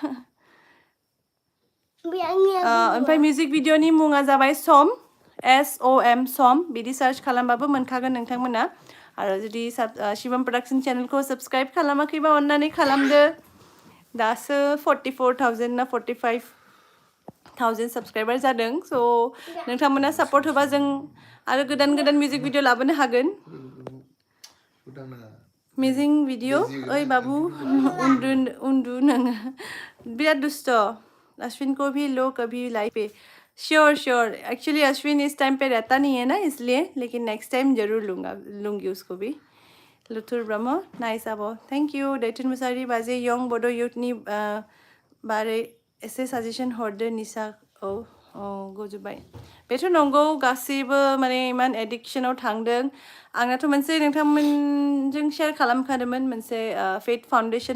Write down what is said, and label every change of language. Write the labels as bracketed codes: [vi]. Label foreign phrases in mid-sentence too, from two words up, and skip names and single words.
[brx] ओमफ्राय [en] music videoनि [brx] मुङा जाबाय सम SOM सम बिदि सार्च खालामबाबो मोनखागोन नोंथांमोना आरो जुदि शिवम प्रडाक्शन चेनेलखौ साबस्क्राइब खालामाखैबा अन्नानै खालामदो दासो 44,000 ना 45,000 साबस्क्राइबार जादों स' नोंथांमोना सापर्ट होबा जों आरो गोदान [en] music video [brx] लाबोनो हागोन [en] music video [brx] ओइ बाबु उन्दु नोङो [hi] बिराद दुस्त अश्विन को भी लो कभी लाइव पे [en] sure actually [hi] अश्विन इस टाइम पे रहता नहीं है ना इसलिए लेकिन [en] next time [hi] जरूर लूँगी उसको भी लुथुर ब्रह्म [en] nice above thank you [hi] दैथुन [brx] मुसाहारि बाजै यं बड' युथनि बारै एसे साजेसन हरदो निसा गजोब्बाय बेथ' नंगौ गासैबो माने इमान एडिक्सनाव थांदों आंनाथ' मोनसे नोंथांमोनजों शेयार खालामखादोंमोन मोनसे फेथ फाउन्डेसन